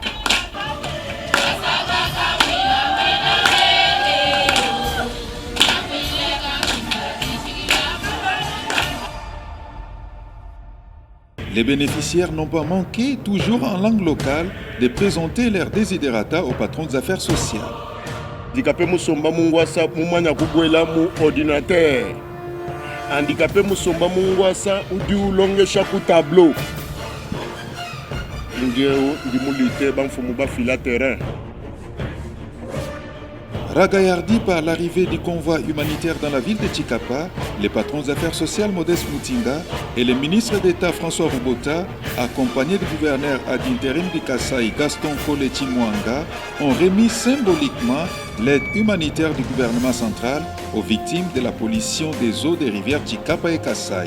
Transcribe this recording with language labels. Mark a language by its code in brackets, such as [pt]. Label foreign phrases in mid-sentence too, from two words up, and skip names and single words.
[fr] Les bénéficiaires n'ont pas manqué, toujours en langue locale, de présenter leurs desiderata aux patrons des affaires sociales. [lua] Handicapé musomba mungwasa mumanya kugwela mu ordinateur. Handicapé musomba mungwasa udi ulongesha ku tableau. Ngeo ndimulite bamfumu ba fila terrain. [fr] Ragaillardi par l'arrivée du convoi humanitaire dans la ville de Chikapa, les patrons des affaires sociales Modeste Mutinga et le ministre d'État François Rubota, accompagnés du gouverneur ad interim du Kasaï Gaston Koleti Mwanga, ont remis symboliquement l'aide humanitaire du gouvernement central aux victimes de la pollution des eaux des rivières Chikapa et Kasaï.